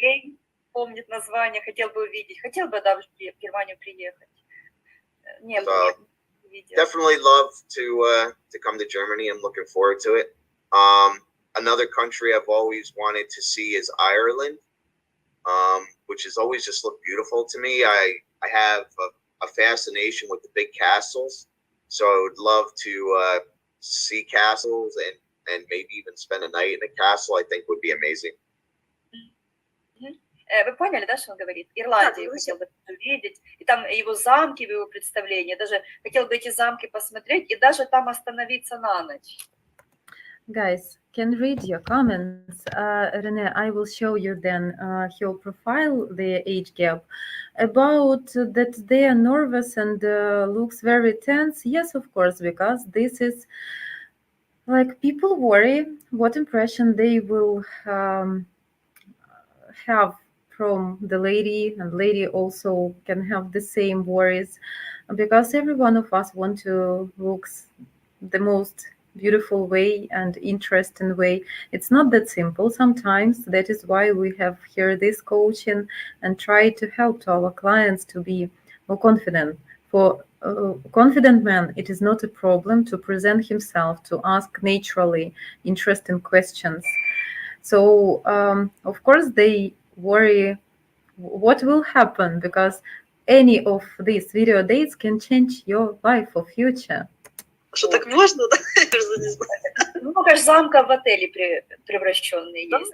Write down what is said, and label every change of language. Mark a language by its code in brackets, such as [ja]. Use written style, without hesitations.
[ru] Рейн, помнит название, хотел бы увидеть. Хотел бы, да, в Германию приехать. Не [en] So, [ru] видел. [en] definitely love to come to Germany. I'm looking forward to it. Another country I've always wanted to see is Ireland, which has always just looked beautiful to me. I have a fascination with the big castles, so I would love to see castles and maybe even spend a night in a castle. I think would be amazing. [ru] Вы поняли, да, что он говорит? Ирландию хотел бы увидеть, и там его замки в его представлении, даже хотел бы эти замки посмотреть, и даже там остановиться на ночь. [en] Guys, can read your comments. Rene, I will show you then your profile, the age gap. About that they are nervous and looks very tense. Yes, of course, because this is like people worry what impression they will have from the lady, and lady also can have the same worries, because every one of us want to look the most beautiful way and interesting way. It's not that simple sometimes. That is why we have here this coaching and try to help to our clients to be more confident. For a confident man, it is not a problem to present himself, to ask naturally interesting questions. So of course they worry what will happen, because any of these video dates can change your life or future. [ru] Что так можно, да? Я просто не знаю. Много же замков в отеле превращенные есть,